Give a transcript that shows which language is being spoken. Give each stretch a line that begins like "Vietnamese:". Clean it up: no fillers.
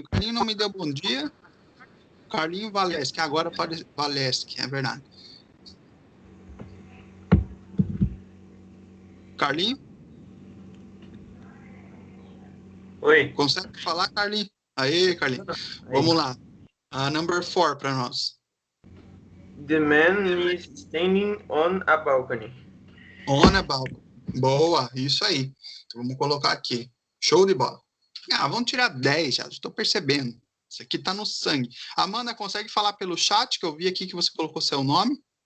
Portuguese: O Carlinho não me deu bom dia. Carlinho Valeschi, agora Valeschi, é verdade. Carlinho? Oi. Consegue falar, Carlinho? Aê, Carlinho. Vamos lá. A number 4 para nós.
English: The man is standing on a balcony. On a balcony.
Portuguese: Boa, isso aí. Então, vamos colocar aqui. Show de bola. Ah, vamos tirar 10 já, estou percebendo. Isso aqui tá no sangue. Amanda, consegue falar pelo chat, que eu vi aqui que você colocou seu nome?